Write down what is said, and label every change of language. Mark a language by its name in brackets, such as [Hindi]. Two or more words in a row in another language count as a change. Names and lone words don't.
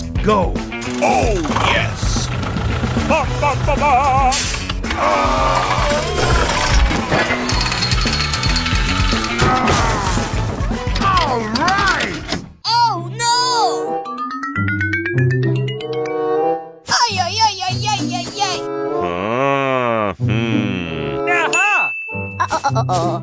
[English] go. Oh, yes! Ba, ba, ba, ba. All right! Oh no! Ay, ay, ay, ay, ay, ay, ay. Aha!